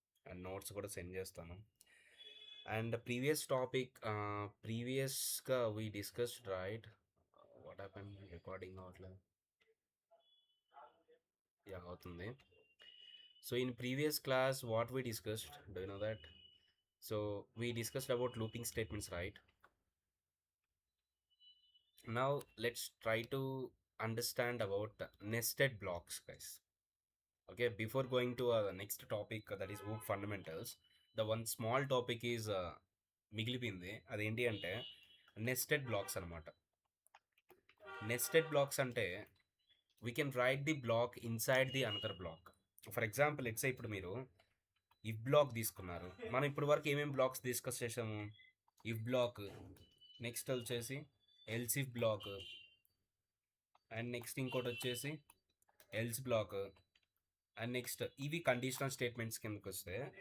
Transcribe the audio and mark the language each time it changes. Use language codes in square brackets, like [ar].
[en] and [te] notes కూడా send చేస్తాను. [en] And previous topic, ప్రీవియస్గా we discussed right. What happen? [te] Recording అవట్లేదు. యా, అవుతుంది. [en] So in previous class what we discussed, do you know that? So we discussed about looping statements, right? Now let's try to understand about nested blocks, guys. Okay, before going to the next topic, that is OOP fundamentals, the one small topic is [te] మిగిలిపోయింది. అదేంటి అంటే nested blocks అనమాట. [en] Nested blocks అంటే we can write the block inside the another block. For example it's [te] ఇప్పుడు మీరు if black తీసుకున్నారు. మనం ఇప్పుడు వరకు ఏమేమి బ్లాక్స్ డిస్కస్ చేసాము? ఇఫ్ బ్లాక్, నెక్స్ట్ వచ్చేసి else if black, and next ఇంకోటి వచ్చేసి ఎల్స్ బ్లాక్, అండ్ నెక్స్ట్ ఇవి కండిషనల్ స్టేట్మెంట్స్ కిందకి వస్తే.